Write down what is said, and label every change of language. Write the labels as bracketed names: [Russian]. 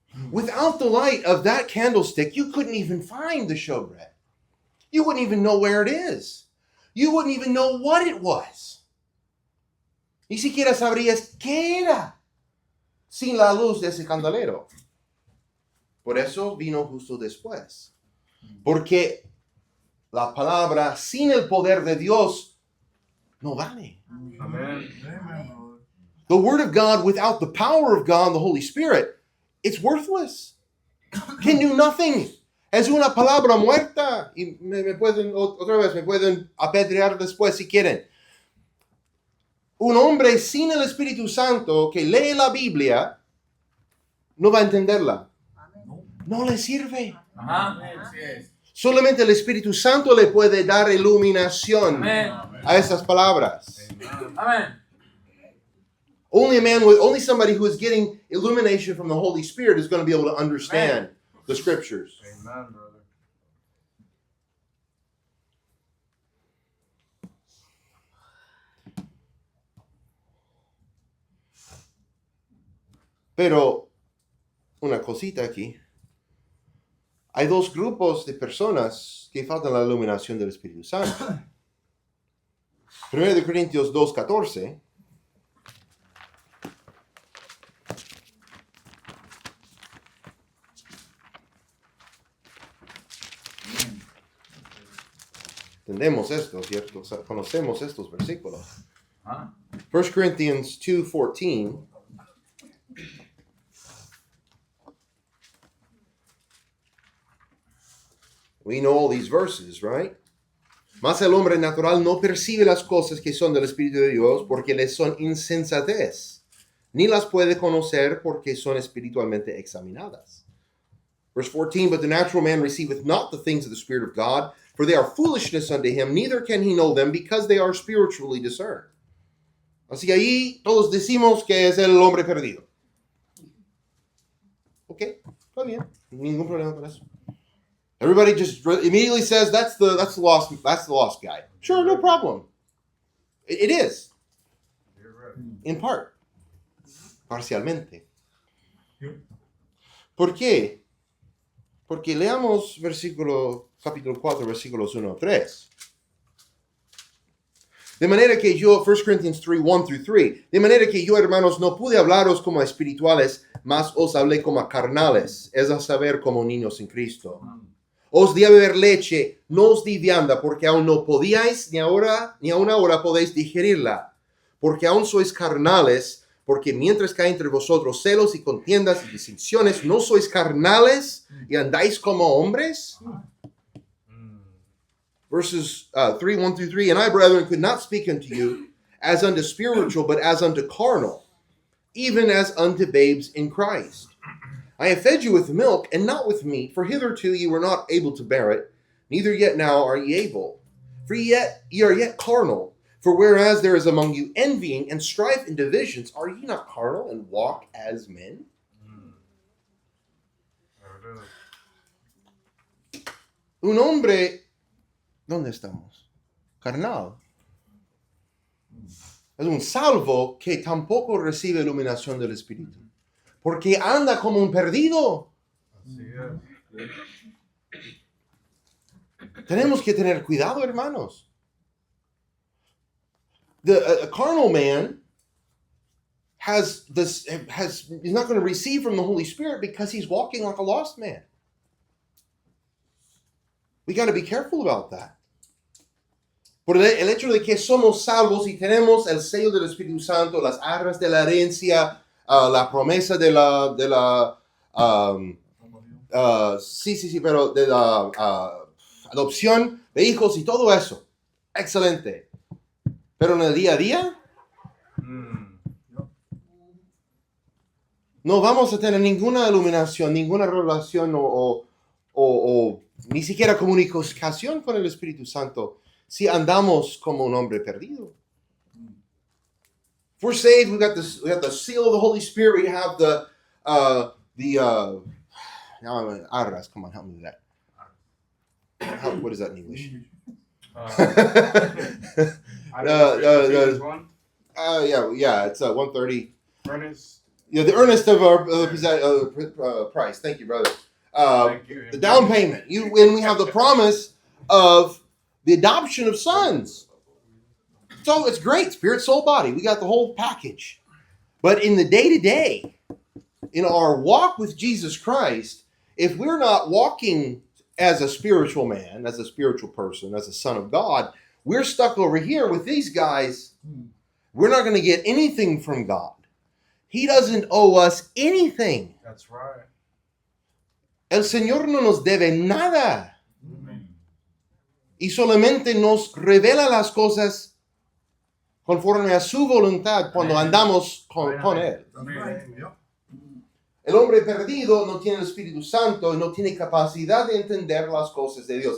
[English] Without the light of that candlestick, you couldn't even find the showbread. You wouldn't even know where it is. You wouldn't even know what it was. [Spanish] Ni siquiera sabrías qué era sin la luz de ese candelero. Por eso vino justo después. Porque la palabra sin el poder de Dios no vale. [English] Amen. Amen, brother. The Word of God without the power of God and the Holy Spirit, it's worthless. Can do nothing. [Spanish] Es una palabra muerta. Y me pueden, otra vez, me pueden apedrear después si quieren. Un hombre sin el Espíritu Santo que lee la Biblia no va a entenderla. No le sirve. Solamente el Espíritu Santo le puede dar iluminación a esas palabras. [English] Amen. Only somebody who is getting illumination from the Holy Spirit is going to be able to understand the scriptures. Amen, brother. [Spanish] Pero una cosita aquí. Hay dos grupos de personas que faltan la iluminación del Espíritu Santo. 1 Corintios 2:14. Entendemos esto, ¿cierto? O sea, conocemos estos versículos. [English] 1 Corinthians 2:14. We know all these verses, right? [Spanish] Mas el hombre natural no percibe las cosas que son del Espíritu de Dios porque les son insensatez, ni las puede conocer porque son espiritualmente examinadas. [English] Verse 14, but the natural man receiveth not the things of the Spirit of God, for they are foolishness unto him, neither can he know them because they are spiritually discerned. [Spanish] Así que ahí todos decimos que es el hombre perdido. Ok, está bien, ningún problema con eso. [English] Everybody just immediately says that's the lost guy. Sure, no problem. It is, You're right. in part, [Spanish] parcialmente. [English] Yep. [Spanish] ¿Por qué? Porque leamos capítulo 4, versículos 1 a 3. De manera que yo, [English] 1 Corinthians 3, 1 through 3, [Spanish] de manera que yo, hermanos, no pude hablaros como a espirituales, mas os hablé como a carnales, es a saber, como niños en Cristo. Os di a beber leche, no os di vianda, porque aún no podíais, ni aún ahora podéis digerirla, porque aún sois carnales, porque mientras que hay entre vosotros celos y contiendas y distinciones, ¿no sois carnales y andáis como hombres? [English] Verses 3, 1 through 3, and I, brethren, could not speak unto you as unto spiritual, but as unto carnal, even as unto babes in Christ. I have fed you with milk, and not with meat, for hitherto ye were not able to bear it, neither yet now are ye able. For ye are yet carnal. For whereas there is among you envying and strife and divisions, are ye not carnal and walk as men? There it is. [Spanish] Un hombre, ¿dónde estamos? Carnal. Es un salvo que tampoco recibe iluminación del Espíritu. Porque anda como un perdido. Así es. Tenemos que tener cuidado, hermanos. [English] A carnal man is not going to receive from the Holy Spirit because he's walking like a lost man. We got to be careful about that. [Spanish] Por el hecho de que somos salvos y tenemos el sello del Espíritu Santo, las arras de la herencia, la promesa de la pero de la adopción de hijos y todo eso. Excelente. Pero en el día a día, no vamos a tener ninguna iluminación, ninguna revelación o ni siquiera comunicación con el Espíritu Santo si andamos como un hombre perdido. [English] If we're saved, we got the seal of the Holy Spirit. We have the arras. Come on, help me with that. What is that in English? Yeah, it's 130. Furnace. The earnest of our price. Thank you, brother. Thank you. The down payment. And we have the promise of the adoption of sons. So it's great. Spirit, soul, body. We got the whole package. But in the day-to-day, in our walk with Jesus Christ, if we're not walking as a spiritual man, as a spiritual person, as a son of God, we're stuck over here with these guys. We're not going to get anything from God. He doesn't owe us anything. That's right. [Spanish] El Señor no nos debe nada. Y solamente nos revela las cosas conforme a su voluntad cuando andamos con Él. El hombre perdido no tiene el Espíritu Santo y no tiene capacidad de entender las cosas de Dios.